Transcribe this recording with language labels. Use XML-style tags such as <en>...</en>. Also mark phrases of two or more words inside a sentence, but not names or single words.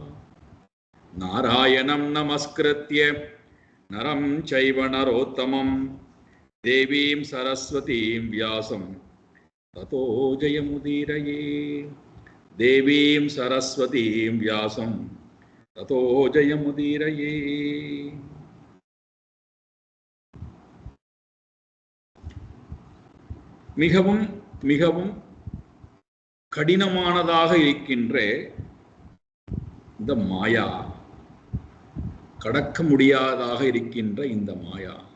<sa>नारायणं नमस्कृत्य नरं चैव नरोत्तमं देवीं सरस्वतीं व्यासं ततो जयमुदीरये। देवीं सरस्वतीं व्यासं ततो जयमुदीरये।</sa> <ta>மிகவும் மிகவும் கடினமானதாக இருக்கின்ற இந்த மாயா, கடக்க முடியாததாக இருக்கின்ற இந்த மாயா,</ta>